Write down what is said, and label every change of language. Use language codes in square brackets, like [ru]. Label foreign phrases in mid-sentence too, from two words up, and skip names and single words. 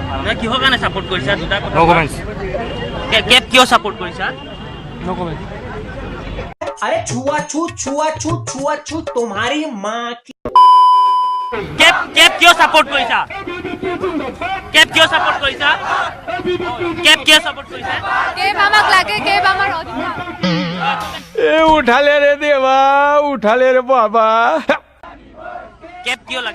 [as] কিহৰ কাৰণে সাপোর্ট কৰিছা দুটা কথা [en] No comments [as] কেপ কিয় সাপোর্ট কৰিছা [en] No comments [hi] अरे छुआछूत छुआछूत छुआछूत तुम्हारी माँ की [as] কেপ কিয় সাপোর্ট কৰিছা কেপ কিয় সাপোর্ট কৰিছা কেপ কিয় সাপোর্ট কৰিছা কেব আমাক লাগে কেব আমাৰ অধিকাৰ [hi] ए उठाले रे देवा उठाले रे बाबा [as] কেপ কিয় লাগে